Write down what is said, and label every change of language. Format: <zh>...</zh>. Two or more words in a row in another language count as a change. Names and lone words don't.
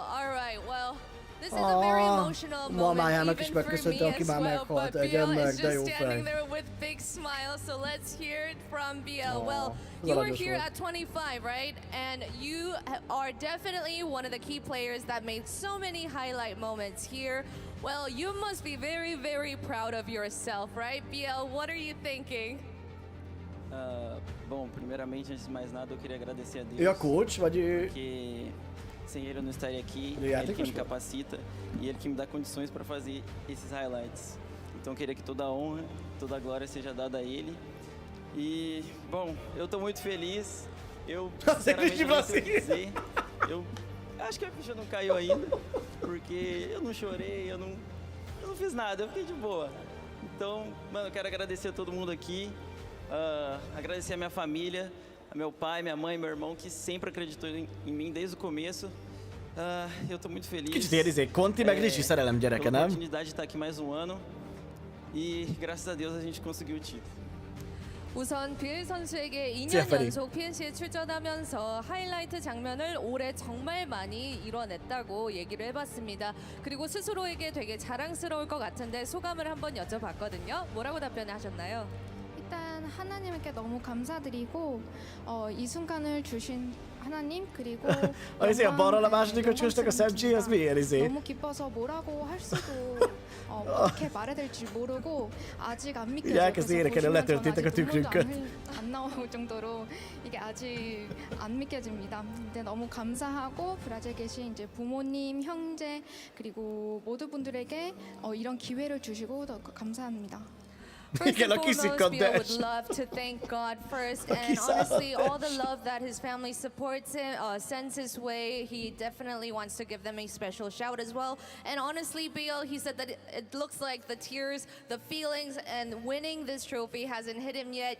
<en>All right, well, this is a very emotional moment even for me as well, but Biel is just standing there with big smiles, so let's hear it from Biel. Well, you were here at 25, right? And you are definitely one of the key players that made so many highlight moments here. Well, you must be very, very proud of yourself, right? Biel, what are you thinking?</en> <pt>Bom, primeiramente, antes de mais nada, eu queria agradecer a Deus. E a coach, porque sem ele eu não estaria aqui, ele que me capacita e ele que me dá condições para fazer esses highlights. Então eu queria que toda a honra, toda a glória seja dada a ele. E, bom, eu tô muito feliz. Eu, sinceramente, não sei o que dizer. Eu acho que a ficha não caiu ainda, porque eu não chorei, eu não fiz nada, eu fiquei de boa. Então, mano, eu quero agradecer a todo mundo aqui, agradecer a minha família, a meu pai, minha mãe, meu irmão, que sempre acreditou em mim desde o começo. Eu tô muito feliz.</pt> <hu>Kicsit érzék, Conti meg Ricsi szerelem gyereke, nem?</hu> <pt>Oportunidade de estar aqui mais um ano e graças a Deus a gente conseguiu o título.</pt> <ko>우선 비엘 선수에게 2년 연속 PNC에 출전하면서 하이라이트 장면을 올해 정말 많이 이뤄냈다고 얘기를 해봤습니다. 그리고 스스로에게 되게 자랑스러울 것 같은데 소감을 한번 여쭤봤거든요. 뭐라고 답변하셨나요? 일단 하나님께 너무 감사드리고 이 순간을 주신 하나님 그리고</ko> <hu>a balra a második öcskösnek a szemcsi, az miért izé?</hu> <ko>너무 기뻐서 뭐라고 할 수도 어떻게 말해야 될지 모르고 아직 안 믿겨져요.</ko> <hu>Ugye elkezd énekelni, letörtétek a tükrünket.</hu> <ko>안 나올 정도로 이게 아직 안 믿겨집니다. 근데 너무 감사하고 브라질에 계신 이제 부모님, 형제 그리고 모든 분들에게 이런 기회를 주시고 더 감사합니다.</ko> <en>First and foremost, Bill would love to thank God first, and honestly, all the love that his family supports him, sends his way, he definitely wants to give them a special shout as well. And honestly, Bill, he said that it looks like the tears, the feelings, and winning this trophy hasn't hit him yet.</en>